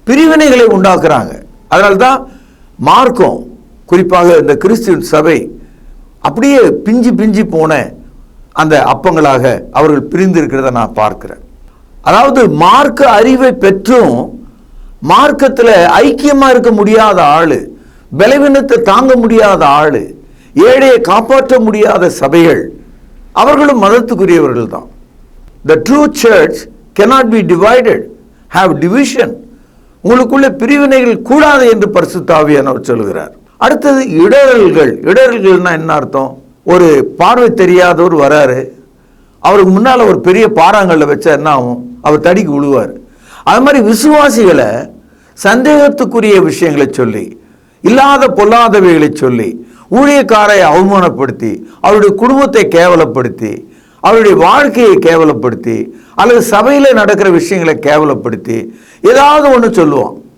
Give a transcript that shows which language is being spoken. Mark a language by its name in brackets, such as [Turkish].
[Tamil] பிரிவினைகளை உண்டாக்குறாங்க. அதனால்தான் மார்க்கம், குறிப்பாக இந்த கிறிஸ்துவின் சபை அப்படியே பிஞ்சு பிஞ்சு போன அந்த அப்பங்களாக அவர்கள் பிரிந்து இருக்கிறத நான் பார்க்கிறேன். அதாவது மார்க்க அறிவை பெற்றும் மார்க்கத்தில் ஐக்கியமாக இருக்க முடியாத ஆள், பலவீனத்தை தாங்க முடியாத ஆள், ஏழையை காப்பாற்ற முடியாத சபைகள், அவர்களும் மதத்துக்குரியவர்கள் தான். [English] The true church cannot be divided, have division. [Tamil] உங்களுக்குள்ள பிரிவினைகள் கூடாது என்று பரிசுத்த ஆவியானவர் சொல்கிறார். அடுத்தது இடரல்கள். இடரல்கள்னா என்ன அர்த்தம்? ஒரு பார்வை தெரியாதவர் வராரு, அவருக்கு முன்னால் ஒரு பெரிய பாறாங்கல்ல வச்சா என்ன ஆகும்? அவர் தடிக்கு விழுவார். அது மாதிரி விசுவாசிகளை சந்தேகத்துக்குரிய விஷயங்களை சொல்லி, இல்லாத பொல்லாதவைகளை சொல்லி, ஊழியக்காரை அவமானப்படுத்தி, அவருடைய குடும்பத்தை கேவலப்படுத்தி, அவருடைய வாழ்க்கையை கேவலப்படுத்தி, அல்லது சபையில் நடக்கிற விஷயங்களை கேவலப்படுத்தி ஏதாவது ஒன்று சொல்லுவான்.